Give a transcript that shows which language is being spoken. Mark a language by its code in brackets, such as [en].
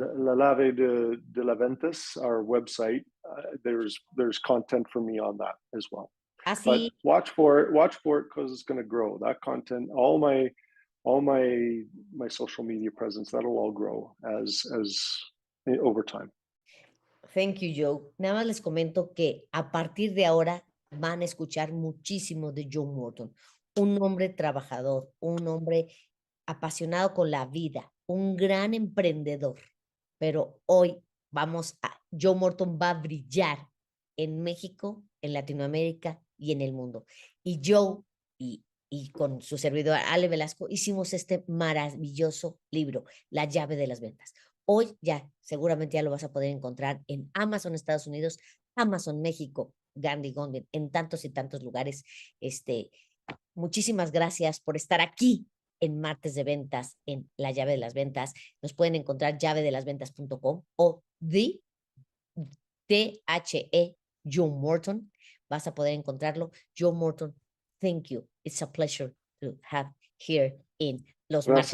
[en] La llave de la ventas, our website. There's content for me on that as well. But [es] Así, [en] watch for it because it's going to grow. That content, all my social media presence, that'll all grow as over time. thank you, Joe. [es] Nada más les comento que a partir de ahora van a escuchar muchísimo de Joe Morton, un hombre trabajador, un hombre apasionado con la vida, un gran emprendedor. Pero hoy Joe Morton va a brillar en México, en Latinoamérica y en el mundo. Y Joe y con su servidor Ale Velasco hicimos este maravilloso libro, La llave de las ventas. Hoy ya, seguramente ya lo vas a poder encontrar en Amazon Estados Unidos, Amazon México, Gandhi Gondit, en tantos y tantos lugares. Muchísimas gracias por estar aquí en Martes de Ventas, en La Llave de las Ventas. Nos pueden encontrar llavedelasventas.com o THE Joe Morton. Vas a poder encontrarlo. Joe Morton, [en] thank you. It's a pleasure to have here in Los Martes.